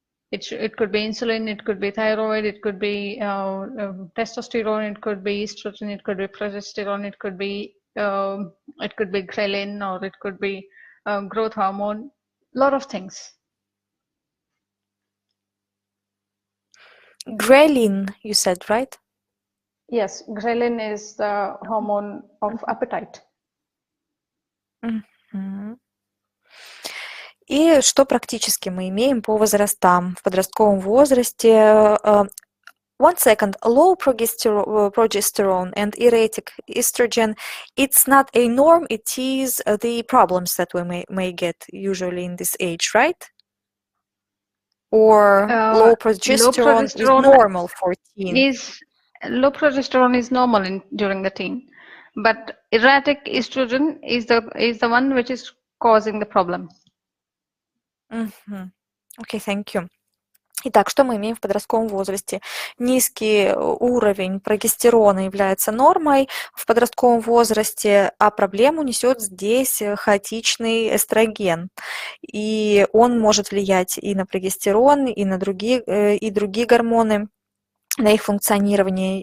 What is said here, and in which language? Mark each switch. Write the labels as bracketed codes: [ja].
[en] It could be insulin, it could be thyroid, it could be testosterone, it could be estrogen, it could be progesterone, it could be ghrelin, or it could be growth hormone. Lot of things. Ghrelin, you said, right? Yes, ghrelin is the hormone of appetite. Мгм. [ru] И что практически мы имеем по возрастам? В подростковом возрасте [en] one second, low progesterone and erratic estrogen, it's not a norm, it is the problems that we may get usually in this age, right? Or low progesterone is normal for teen? Low progesterone is normal during the teen, but erratic estrogen is the one which is causing the problem. Okay, thank you. [ru] Итак, что мы имеем в подростковом возрасте? Низкий уровень прогестерона является нормой в подростковом возрасте, а проблему несет здесь хаотичный эстроген. И он может влиять и на прогестерон, и на другие гормоны, на их функционирование.